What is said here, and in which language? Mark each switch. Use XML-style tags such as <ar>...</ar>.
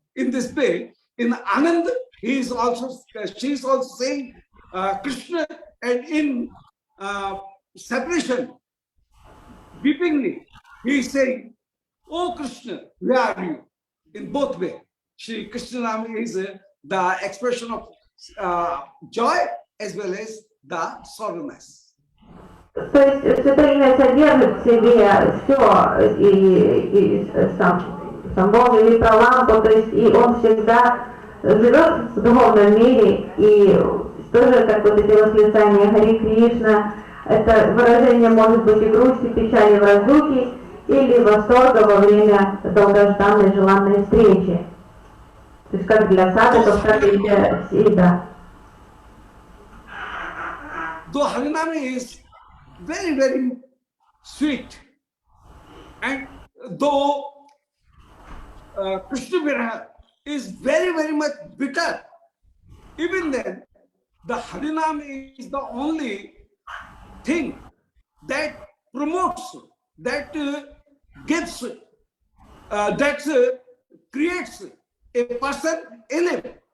<en>In this way, in Anand, she is also saying Krishna, and in separation, weepingly, he is saying, "Oh Krishna, where are you?" In both ways. Shri Krishna Nam is the expression of joy as well as the sorrowness.</en> <ru>То есть Святое Имя содержит в себе все, и сам Бог или Пралампу, то есть и он всегда живет в духовном мире, и тоже как вот эти восклицания Хари Кришна, это выражение может быть и грусти, печали в разлуке, или восторга во время долгожданной желанной встречи. То есть как для садхаков, так и для сида.</ru> <en>Though Harinam is very, very sweet, and though Krishna Viraha is very, very much bitter, even then, the Harinam is the only thing that promotes, that gives, that creates a person in it.</en>